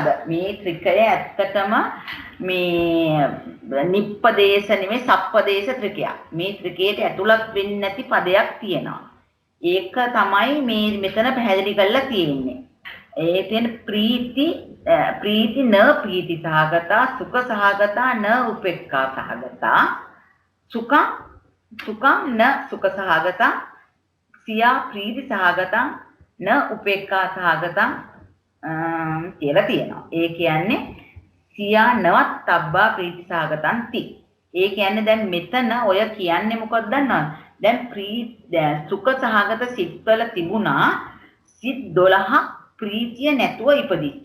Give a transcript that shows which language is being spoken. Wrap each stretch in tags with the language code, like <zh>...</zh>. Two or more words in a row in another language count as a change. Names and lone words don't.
<si>මේ ත්‍රිකය ඇත්තටම මේ නිප්පදේශ නෙමෙයි සප්පදේශ ත්‍රිකයක්. මේ ත්‍රිකේට ඇතුළත් වෙන්නේ නැති පදයක් තියෙනවා. ඒක තමයි මේ මෙතන පැහැදිලි කරලා තියෙන්නේ. ඒ කියන්නේ</si> <pi>ප්‍රීති න ප්‍රීති සහගතා සුඛ සහගතා න උපේක්ඛා සහගතා සුඛං න සුඛ සහගතා සියා ප්‍රීති සහගතා න උපේක්ඛා සහගතා</pi> <si>කියලා තියෙනවා. ඒ කියන්නේ</si> <pi>සියා නවත් තබ්බා ප්‍රීති සහගතං ති.</pi> <si>ඒ කියන්නේ දැන් මෙතන ඔය කියන්නේ මොකක්ද දන්නවද? දැන් සුඛ සහගත සිත්වල තිබුණා සිත් 12ක් ප්‍රීතිය නැතුව ඉපදිච්ච.</si>